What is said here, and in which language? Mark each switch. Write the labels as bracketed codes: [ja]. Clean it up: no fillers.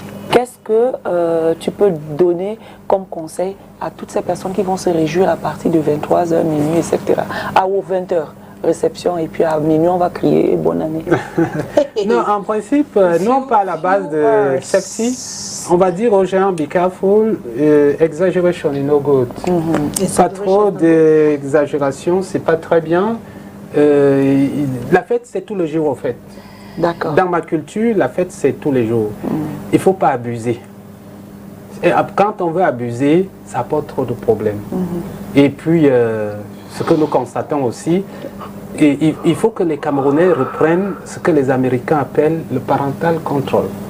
[fr] Qu'est-ce que tu peux donner comme conseil à toutes ces personnes qui vont se réjouir à partir de 23h, minuit, etc. Ou 20h, réception, et puis à minuit, on va crier bonne année. Non, en principe, non pas à la base de safety. On va dire aux gens, [en] be careful, exaggeration is no good. [fr] Pas trop d'exagération, c'est pas très bien. La fête, c'est tous les jours en fait. D'accord. Dans ma culture, la fête, c'est tous les jours. Il ne faut pas abuser. Et quand on veut abuser, ça apporte trop de problèmes. Et puis, ce que nous constatons aussi, il faut que les Camerounais reprennent ce que les Américains appellent le parental control.